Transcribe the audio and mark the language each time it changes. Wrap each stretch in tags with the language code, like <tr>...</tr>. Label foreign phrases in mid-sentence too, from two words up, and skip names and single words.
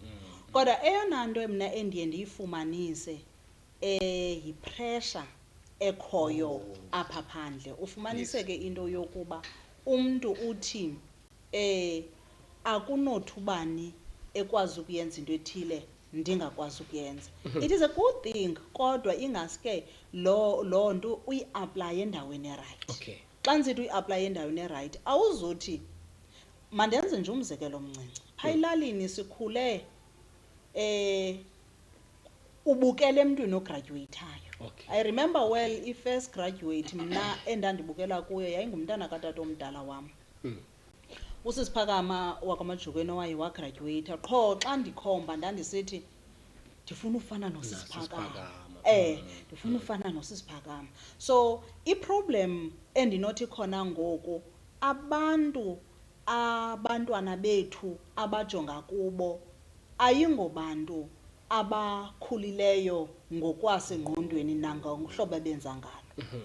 <xh>Kodwa eyona nto mna endiye ndiyifumanise yipressure ekhoyo apha phandle. Ufumaniseke into yokuba umntu uthi akunothubani ekwazi ukuyenza into ethile ndingakwazi ukuyenza.</xh> <en>It is a good thing,</en> <xh>kodwa ingaske lo nto uyi-apply endaweni right. Xa nsithi uyi-apply endaweni right, awuzuthi mandenze nje umzekelo omncinci. Pha elalini sikhule ubukele emntwini ograduateayo.</xh> <en>I remember well</en> <xh>i-first graduate mna endandibukela kuyo yayingumntana katata omdala wam. usisiphakama wakwamajukeni owaye wagraduate qho xa ndikhomba ndandisithi ndifuna ufana nosisiphakama ndifuna ufana nosisiphakama. So iproblem endinothi khona ngoku abantwana bethu abajonga kubo ayingobantu abakhulileyo ngokwasengqondweni nangohlobo abenza ngalo.</xh>